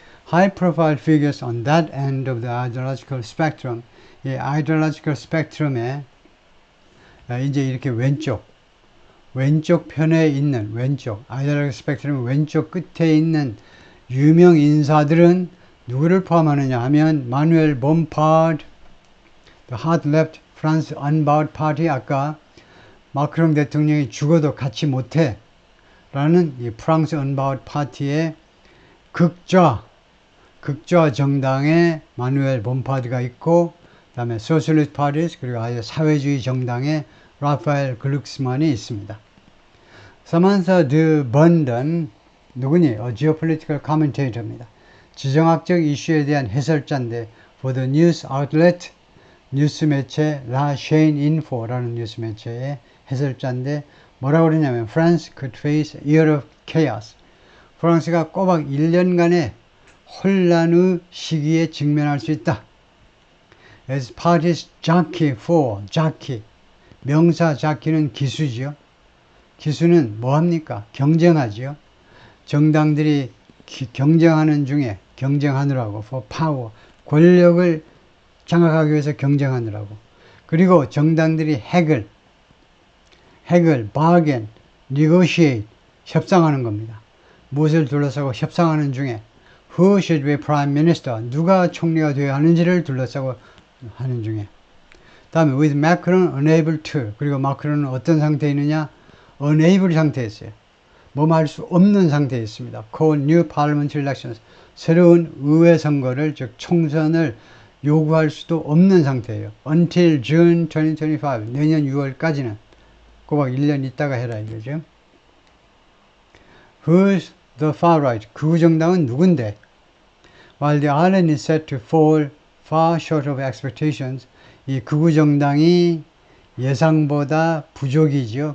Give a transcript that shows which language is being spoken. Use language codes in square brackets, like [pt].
[en] High profile figures on that end of the ideological spectrum. [ko] 이 [en] ideological spectrum [ko] 에 이제 이렇게 왼쪽 편에 있는 ideological spectrum 왼쪽 끝에 있는 유명 인사들은 누구를 포함하느냐 하면 마누엘 봄파드, [en] the hard left France Unbowed Party [ko] 아까 마크롱 대통령이 죽어도 갖지 못해 라는 이 프랑스 언바우드 파티의 극좌 정당의 마누엘 봄파드가 있고 그 다음에 소셜리스트 파티스 그리고 아예 사회주의 정당의 라파엘 글룩스만이 있습니다. 사만사 드 번던 누구니? [en] geopolitical commentator [ko] 입니다. 지정학적 이슈에 대한 해설자인데 [en] for the news outlet [ko] 뉴스 매체 La Chaîne Info라는 뉴스 매체의 해설자인데 뭐라고 그러냐면 [en] France could face a year of chaos. [ko] 프랑스가 꼬박 1년간의 혼란의 시기에 직면할 수 있다. [en] As parties jockey for jockey. [ko] 명사 jockey는 기수지요. 기수는 뭐합니까? 경쟁하지요. 정당들이 경쟁하는 중에 경쟁하느라고 [en] for power. [ko] 권력을 장악하기 위해서 경쟁하느라고. 그리고 정당들이 핵을 bargain, negotiate, 협상하는 겁니다. 무엇을 둘러싸고 협상하는 중에 [en] who should be prime minister, [ko] 누가 총리가 되어야 하는지를 둘러싸고 하는 중에 다음에 [en] with Macron unable to, [ko] 그리고 마크론은 어떤 상태에 있느냐? unable 상태에 있어요. 뭐 할 수 없는 상태에 있습니다. [en] call new parliamentary elections, [ko] 새로운 의회 선거를, 즉 총선을 요구할 수도 없는 상태예요. [en] until June 2025, [ko] 내년 6월까지는 꼬박 1년 있다가 해라 이거죠. [en] Who's the far right? [ko] 극우 정당은 누군데? [en] While the island is set to fall far short of expectations, [ko] 이 극우 정당이 예상보다 부족이죠.